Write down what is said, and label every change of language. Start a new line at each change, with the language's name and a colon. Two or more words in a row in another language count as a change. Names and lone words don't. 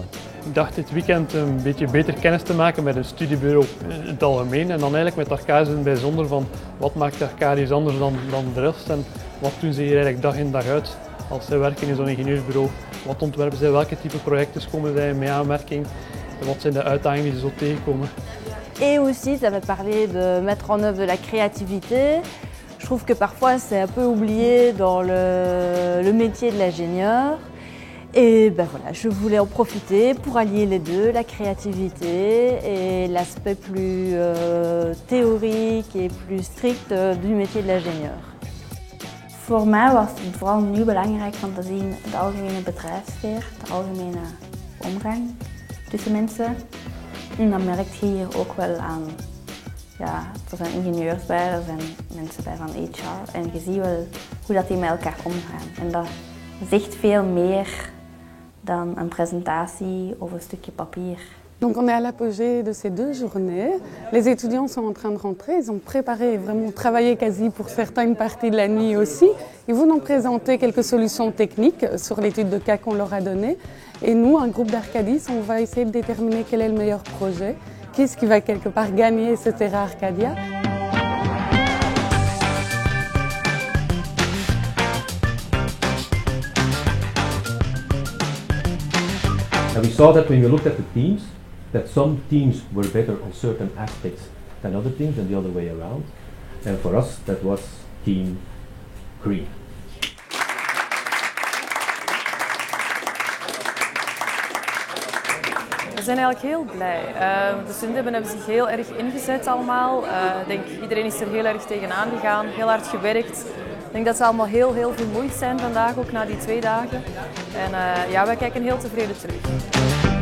Dutch: Ik dacht dit weekend een beetje beter kennis te maken met een studiebureau in het algemeen. En dan eigenlijk met Arcadis in het bijzonder van wat maakt Arcadis anders dan de rest. En wat doen ze hier eigenlijk dag in dag uit als zij werken in zo'n ingenieursbureau. Wat ontwerpen zij, welke type projecten komen zij mee aanmerking en wat zijn de uitdagingen die ze zo tegenkomen.
French: Et aussi, ça va parler de mettre en œuvre de la créativité. Je trouve que parfois c'est un peu oublié dans le métier de l'ingénieur. Et ben voilà, je voulais en profiter pour allier les deux, la créativité et l'aspect plus théorique et plus strict du métier de l'ingénieur.
Dutch: Voor mij was het vooral nu belangrijk om te zien de algemene bedrijfssfeer, de algemene omgang tussen mensen. En dat merk je hier ook wel aan. Ja, er zijn ingenieurs bij, er zijn mensen bij van HR en je ziet wel hoe dat die met elkaar omgaan. En dat zegt veel meer dan een presentatie of een stukje papier.
French: Donc on est à l'apogée de ces 2 journées. Les étudiants sont en train de rentrer, ils ont préparé, vraiment travaillé quasi pour certains une partie de la nuit aussi. Ils vont nous présenter quelques solutions techniques sur l'étude de cas qu'on leur a donnée. Et nous, un groupe d'Arcadis, on va essayer de déterminer quel est le meilleur projet, qu'est-ce qui va quelque part gagner ce Terra Arcadia.
English: And we saw that when we looked at the teams, that some teams were better on certain aspects than other teams and the other way around. And for us, that was Team Green.
Dutch: We zijn eigenlijk heel blij. De studenten hebben zich heel erg ingezet allemaal. Ik denk iedereen is er heel erg tegenaan gegaan, heel hard gewerkt. Ik denk dat ze allemaal heel vermoeid zijn vandaag, ook na die 2 dagen. En ja, wij kijken heel tevreden terug.